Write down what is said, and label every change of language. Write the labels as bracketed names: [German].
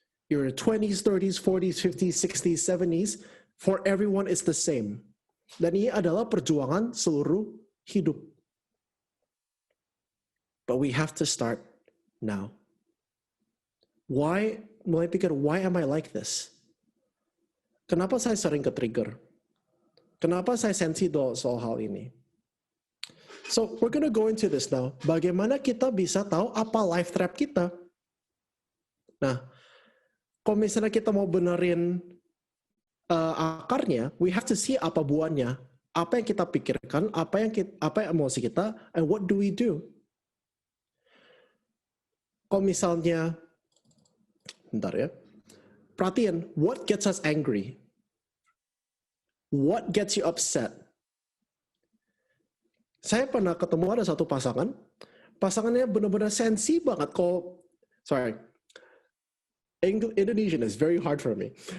[English] Your 20s, 30s, 40s, 50s, 60s, 70s, for everyone it's the same. [Indonesian] Dan ini adalah perjuangan seluruh hidup. [English] But we have to start now. [Indonesian] Mulai pikir, [English] why am I like this? [Indonesian] Kenapa saya sering ke-trigger? Kenapa saya sensitif soal hal ini? [English] So, we're gonna go into this now. [Indonesian] Bagaimana kita bisa tahu apa life trap kita? Nah, kalau misalnya kita mau benerin akarnya, [English] we have to see [Indonesian] apa buahnya, apa yang kita pikirkan, apa yang emosi kita, [English] and what do we do? [Indonesian] Kalau misalnya, bentar ya, perhatiin, [English] what gets us angry? What gets you upset? [Indonesian] Saya pernah ketemu ada satu pasangannya benar-benar sensi banget. [English] Indonesian is very hard for me.